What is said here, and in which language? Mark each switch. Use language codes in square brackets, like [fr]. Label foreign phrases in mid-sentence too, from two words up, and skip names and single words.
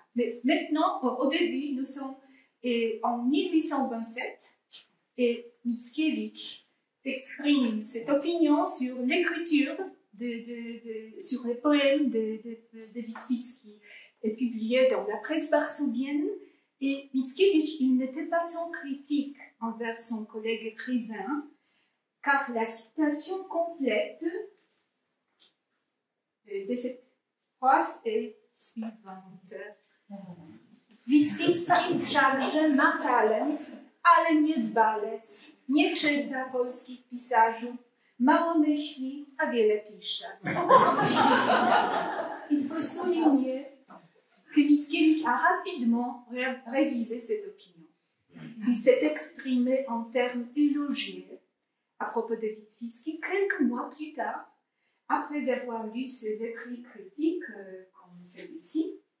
[fr] Mais maintenant, au début, nous sommes en 1827 et Mickiewicz exprime cette opinion sur l'écriture, sur les poèmes de Witwicki, est publié dans la presse varsouvienne. Et Mickiewicz, il n'était pas sans critique envers son collègue écrivain, car la citation complète de cette phrase est suivante. [pl] Witwicki wszakże ma talent, ale nie dbalec, nie czyta polskich pisarzów, mało myśli, a wiele pisze. [fr] Il faut peut souligner que Mickiewicz a rapidement révisé cette opinion. Il s'est exprimé en termes élogieux à propos de Witwicki quelques mois plus tard, après avoir lu ses écrits critiques comme celui-ci.